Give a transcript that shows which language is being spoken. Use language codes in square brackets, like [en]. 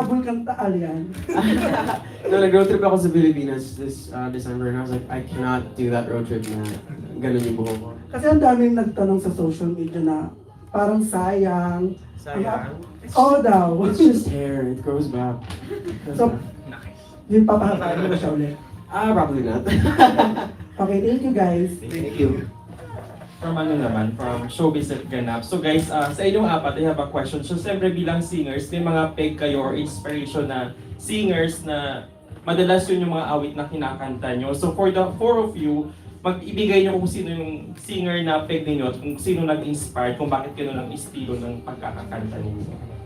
[tl] sa Vulcan Taal yan? [en] No, [tl] nag-road trip ako sa Pilipinas [en] this December, and I was like, I cannot do that road trip [tl] na ganun yung buhok ko. Kasi ang daming nagtanong sa social media na parang sayang. Sayang. Oo daw. [en] It's just hair, it grows back. [tl] So, yung papahataan mo siya ulit. [en] Probably not. Okay, thank you guys. Thank you. From from Showbiz at Ganap. [tl] So guys, sa inyong apat, [en] I have a question. [tl] So siyempre bilang singers, may mga peg kayo or inspiration na singers na madalas yun yung mga awit na kinakanta nyo. [en] So for the four of you, [tl] mag-ibigay nyo kung sino yung singer na peg ninyo at kung sino nag-inspire, kung bakit gano'n ang estilo ng pagkakakanta ninyo.